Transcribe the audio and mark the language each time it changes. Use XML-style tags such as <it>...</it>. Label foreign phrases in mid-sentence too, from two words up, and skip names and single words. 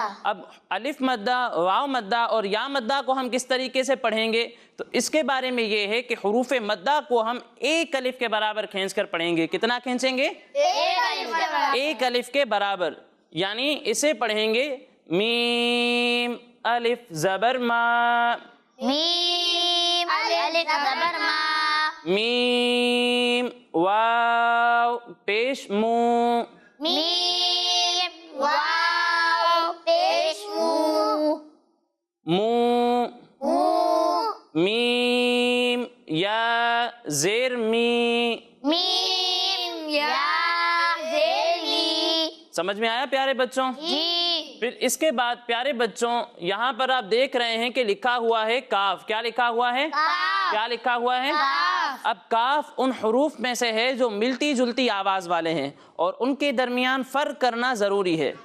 <ur>اب الف مدہ، واو مدہ اور یا مدہ کو ہم کس طریقے سے پڑھیں گے؟ تو اس کے بارے میں یہ ہے کہ حروف مدہ کو ہم ایک الف کے برابر کھینچ کر پڑھیں گے۔ کتنا کھینچیں گے؟ ایک الف کے برابر، ایک الف کے برابر، یعنی اسے پڑھیں گے میم الف زبر ما، میم الف زبر ما، میم واو پیش مو، میم واو پیش مو، مو، مو، میم یا زیر می۔ میم یا زیر می۔ سمجھ میں آیا پیارے بچوں؟ جی پھر اس کے بعد پیارے بچوں یہاں پر آپ دیکھ رہے ہیں کہ لکھا ہوا ہے کاف، کیا لکھا ہوا ہے؟ کاف، کیا لکھا ہوا ہے؟ کاف۔ اب کاف ان حروف میں سے ہے جو ملتی جلتی آواز والے ہیں اور ان کے درمیان فرق کرنا ضروری ہے۔</ur>